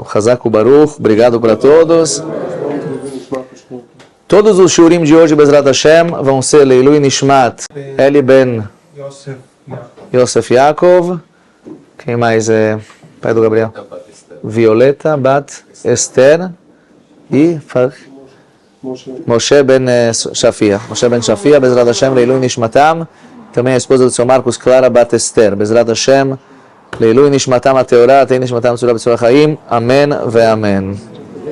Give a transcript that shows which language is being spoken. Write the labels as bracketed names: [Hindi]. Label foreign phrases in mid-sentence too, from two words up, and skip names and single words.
[Hebrew] חזק ברוך, [Portuguese] obrigado para todos. Todos os shurim de hoje, [Hebrew] בעזרת השם, [Portuguese] vão ser [Hebrew] לעילוי נשמת, [Portuguese] Eli Ben Yosef Yaakov. Quem mais é? Pai do Gabriel. Violeta Bat Esther e Moshe Ben Shafia. [Hebrew] Moshe Ben Shafia, בעזרת השם, לעילוי נשמתם. [Portuguese] Também a esposa do seu Marcos, Clara Bat Esther. [Hebrew] בעזרת השם, לעילוי נשמתם התורה, תהא נשמתם צרורה בצרור החיים. אמן ואמן.